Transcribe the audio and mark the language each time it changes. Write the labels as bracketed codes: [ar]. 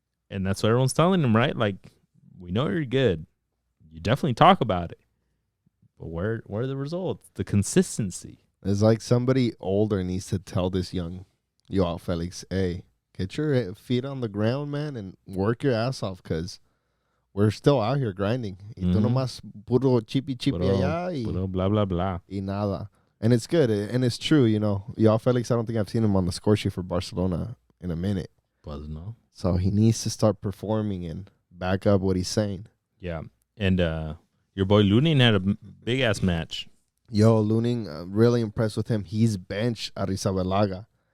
[en] And that's what everyone's telling him, right? Like, we know you're good. You definitely talk about it. But where are the results? The consistency. It's like somebody older needs to tell this young Joao Felix, hey, get your feet on the ground, man, and work your ass off because we're still out here grinding. [es] Y tú nomás puro chipi allá y puro blah, blah, blah. Y nada. [en] And it's good. And it's true, you know. Joao Felix, I don't think I've seen him on the score sheet for Barcelona in a minute. [es] Pues no. [en] So he needs to start performing and back up what he's saying. Yeah. And your boy Lunin had a big-ass match. Yo, Lunin, really impressed with him. He's benched Arrizabalaga.